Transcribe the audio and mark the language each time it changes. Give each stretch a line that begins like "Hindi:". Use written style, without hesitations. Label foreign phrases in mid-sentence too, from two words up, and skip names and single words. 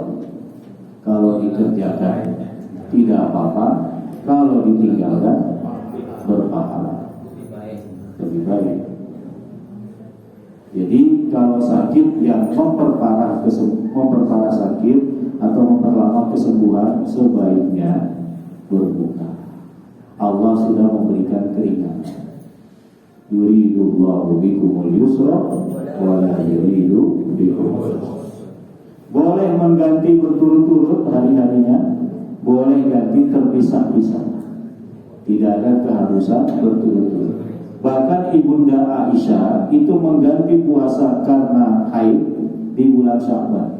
Indonesian: Kalau dikerjakan tidak apa-apa, kalau ditinggalkan berpahala, lebih baik. Jadi kalau sakit yang memperparah sakit atau memperlama kesembuhan, sebaiknya berbuka. Allah sudah memberikan keringanan.
Arabic: يريد الله بكم اليسر ولا يريد بكم العسر.
Indonesian: Boleh mengganti berturut-turut hari-harinya, boleh ganti terpisah-pisah. Tidak ada keharusan berturut-turut. Bahkan Ibunda Aisyah itu mengganti puasa karena haid di bulan Sya'ban.